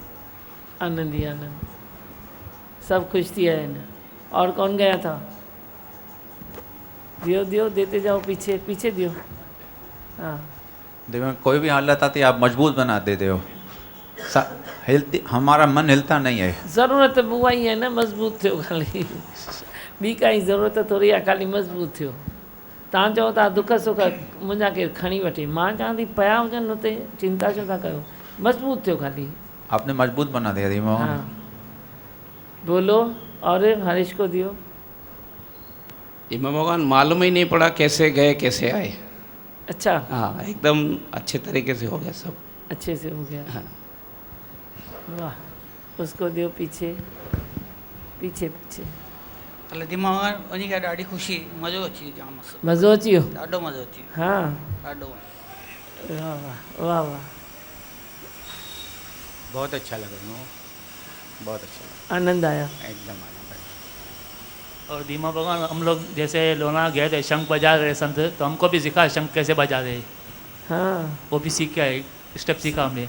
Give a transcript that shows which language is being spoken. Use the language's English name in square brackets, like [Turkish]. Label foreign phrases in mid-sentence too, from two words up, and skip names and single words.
[Hindi] आनंद ही आनंद, सब खुश थी है ना। और कौन गया था? दियो दियो देते जाओ, पीछे पीछे दियो। हाँ दिमाग कोई भी हालत आती है आप मजबूत बना देते हो। हिलती, हमारा मन हिलता नहीं है। [Sindhi] ज़रूरत बुआ ही है न मज़बूत थियो खाली, ॿी काई ज़रूरत थोरी आहे, खाली मज़बूत थियो। तव्हां चओ था दुख सुख मुंहिंजा केरु खणी वठे, मां चवां थी पिया हुजनि हुते, चिंता छो था कयो, मज़बूत थियो खाली। [Hindi] आपने मजबूत बना दिया दीमा भगवान। हाँ बोलो, और हरीश को दियो। दीमा भगवान मालूम ही नहीं पड़ा कैसे गए कैसे आए। अच्छा, हाँ एकदम अच्छे तरीके से हो गया सब। अच्छे से हो गया। हाँ वाह, उसको दियो पीछे पीछे पीछे। [Sindhi] हले दीमा भगवान वञी करे ॾाढी ख़ुशी, मज़ो अची वियो जाम। मज़ो अची वियो? ॾाढो मज़ो अची वियो। हाँ ॾाढो। [Hindi] वाह वाह वाह वाह, बहुत अच्छा लगा, बहुत अच्छा लगा, आनंद आया एकदम आनंद आया। और दीमा भगवान हम लोग जैसे लोनावला गए थे, शंख बजा रहे संत, तो हमको भी सिखा शंख कैसे बजा रहे। हाँ वो भी सीख के आए, स्टेप सीखा हमने।